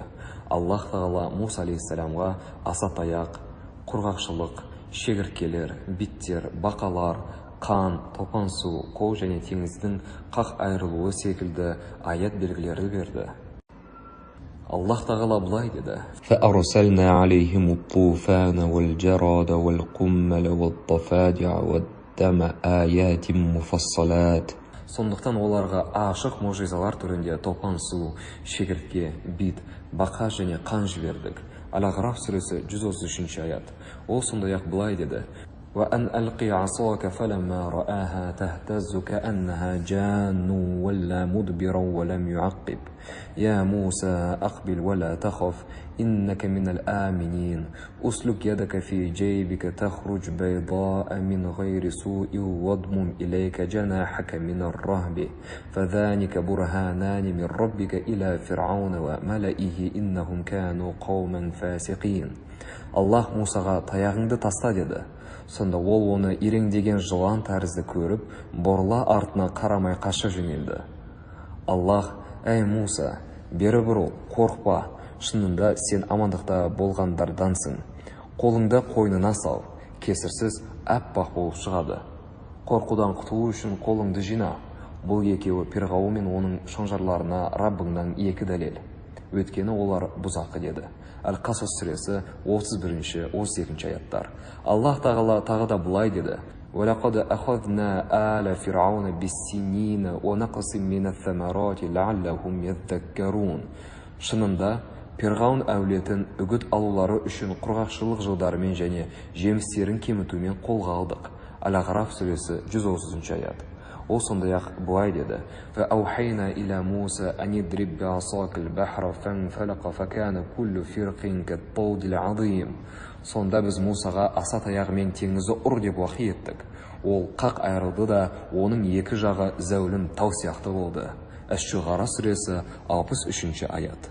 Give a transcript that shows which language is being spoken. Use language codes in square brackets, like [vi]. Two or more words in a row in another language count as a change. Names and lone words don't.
[kk] Аллах Тағала Муса алейхиссаламға аса таяқ, құрғақшылық, шегірткелер, биттер, бақалар, қан, топан су, қол және теңіздің қақ айырылуы секілді аят белгілерді берді. Аллах Тағала былай деді: [ar] فأرسلنا عليهم الطوفان والجراد والقمل والضفادع والدم آيات مفصلات. [kk] Сондықтан оларға ашық мұжизалар түрінде топан су, шегіртке, бит, бақа және қан жібердік. Ал-Ағраф сүресі 133 аят. Ол сондай-ақ былай деді: [ar] وَأَنْ أَلْقِ عَصَاكَ فَلَمَّا رَآهَا تَهْتَزُّ كَأَنَّهَا جَانٌّ وَلَّى مُدْبِرًا وَلَمْ يُعَقِّبْ يَا مُوسَى أَقْبِلْ وَلَا تَخَفْ إِنَّكَ مِنَ الْآمِنِينَ أُسْلُكْ يَدَكَ فِي جَيْبِكَ تَخْرُجْ بَيْضَاءَ مِنْ غَيْرِ سُوءٍ وَاضْمُمْ إِلَيْكَ جَنَاحَكَ مِنَ الرَّهْبِ فَذَلِكَ بُرْهَانَانِ مِنْ رَبِّكَ إِلَى فِرْعَوْنَ وَمَلَئِهِ إِنَّهُمْ كَانُوا قَوْمًا فَاسِقِينَ. [kk] Аллах Мусаға таяғыңды таста деді. Сонда ол оны иреңдеген жылан тәрізді көріп, бұрыла артына қарамай қаша жөнелді. Аллах: «Әй Муса, бері бұрыл, қорқпа, шынында сен амандықта болғандардансың. Қолыңды қойнына сал, кесірсіз әппақ болып шығады. Қорқудан құтылу үшін қолыңды жина». Бұл екеуі Фирғауын мен оның шонжарларына Раббыңнан 2 дәлел. Өйткені олар бұзақы деді. Әл-Қасас сүресі 31-32 аяттар. Аллах Тағала тағы да былай деді: [ar] وَلَقَدْ أَخَذْنَا آلَ فِرْعَوْنَ بِالسِّنِّينَ وَنَقْصٍ مِّنَ الثَّمَرَاتِ لَعَلَّهُمْ يَذَّكَّرُونَ. [kk] Шынында, Фирғауын әулетін үгіт алулары үшін құрғақшылық жылдарымен және жемістерін кемітумен қолға алдық. Әл-Ағраф сүресі 130 аят. Ол сондай-ақ былай деді: [ar] فَأَوْحَيْنَا إِلَى مُوسَى أَنِ اضْرِبْ بِعَصَاكَ الْبَحْرَ فَانفَلَقَ فَكَانَ كُلُّ فِرْقٍ كَالطَّوْدِ الْعَظِيمِ. [kk] Сонда біз Мусаға аса таяғымен теңізді ұр деп уахи еттік. Ол қақ айырылды да, оның 2 жағы зәулім тау сияқты болды. Әш-Шуғара сүресі 63 аят.